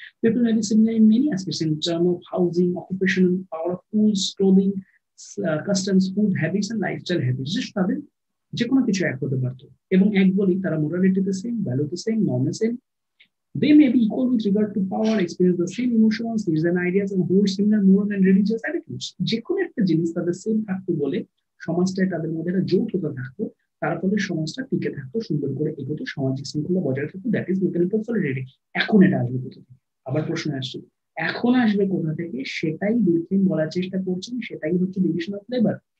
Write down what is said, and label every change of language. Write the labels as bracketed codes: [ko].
[en] People may be similar in many aspects in terms of housing, occupation, power of tools, clothing, customs, food habits and lifestyle habits. [bn] তাদের যে কোনো কিছু এক হতে পারতো, এবং এক বলি তারা মোরালিটিতে সেম, ভ্যালুতে same, নর্মে same. [en] They may be equal with regard to power, experience the same emotions, needs and ideas, and hold similar moral and religious attitudes. [bn] যে কোনো একটা জিনিস তাদের সেম থাকতো বলে সমাজটায় তাদের মধ্যে একটা যৌথতা থাকতো, তার ফলে সমাজটা টিকে থাকতো, সুন্দর করে এগোতো, সামাজিক শৃঙ্খলা বজায় থাকতো। [en] That is mechanical solidarity. [bn] এখন এটা আসবে কোথা থেকে? আবার প্রশ্ন আসছে, এখন আসবে কোথা থেকে? সেটাই দুর্থিন বলার চেষ্টা করছেন, সেটাই হচ্ছে ডিভিশন অফ লেবার।